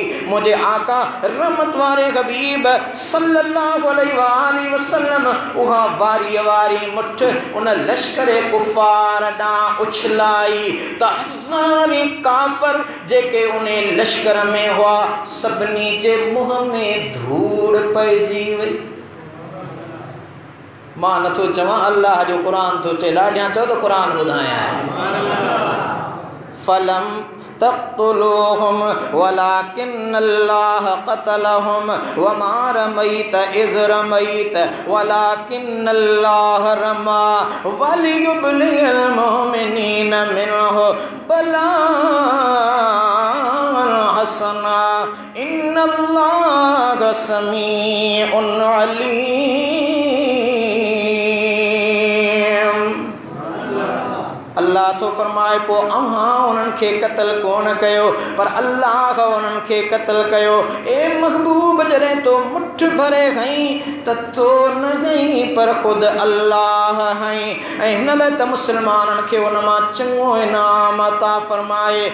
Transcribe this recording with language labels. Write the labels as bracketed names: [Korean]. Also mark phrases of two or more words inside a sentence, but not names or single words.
[Sindhi] मुझे आका रहमत वारे हबीब [Arabic] صلى الله عليه وسلم [Sindhi] उहा वारी मुठ उन लश्कर कुफार ॾांहुं उछलाई त हज़ारे काफ़र जेके उन लश्कर में हुआ सभिनी जे मुंह में धूड़ पइजी वई। मां नथो चवां, अल्लाह जो क़ुरान थो चए, ॾाढियां चओ त क़ुरान ॿुधायां। [Arabic] فلم تقتلوهم ولكن الله قتلهم وما رميت إذ رميت ولكن الله رمى وليبلي المؤمنين منه بلاء حسنا إن الله سميع عليم. [Sindhi] अल्लाह तो फरमाए पो अहां उन्हनि खे क़त्ल कोन कयो पर अल्लाह उन्हनि खे क़त्ल कयो। ए महबूब जॾहिं तो मुठ भरे हईं त तो न हईं पर ख़ुदि अल्लाह हईं ऐं हिन लाइ त मुस्लमाननि खे उन मां चङो इनाम अता फरमाए।